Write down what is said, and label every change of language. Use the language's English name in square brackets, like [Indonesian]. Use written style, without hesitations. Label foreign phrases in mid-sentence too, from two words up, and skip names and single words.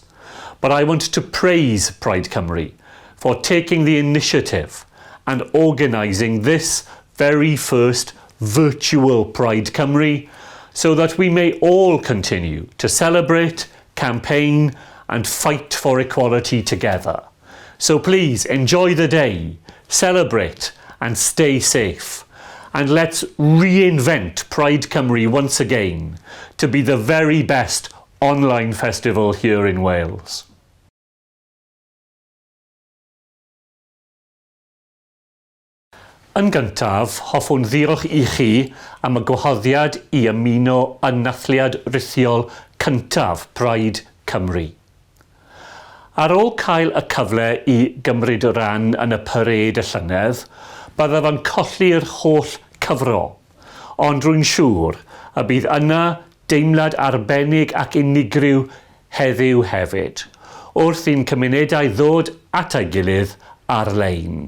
[English] But I want to praise Pride Cymru for taking the initiative and organising this very first virtual Pride Cymru so that we may all continue to celebrate, campaign and fight for equality together. So please enjoy the day, celebrate and stay safe. And let's reinvent Pride Cymru once again to be the very best online festival here in Wales. [Welsh] Yn gyntaf, hoffwn ddiolch I chi am y gwahoddiad I ymuno yn nathliad rithiol cyntaf Pride Cymru. Ar ôl cael y cyfle I gymryd ran yn y parade y llynedd, byddaf yn colli'r holl cyfro, ond rwy'n siŵr y bydd yna deimlad arbennig ac unigryw heddiw hefyd, wrth i'n cymunedau ddod at ei gilydd ar-lein.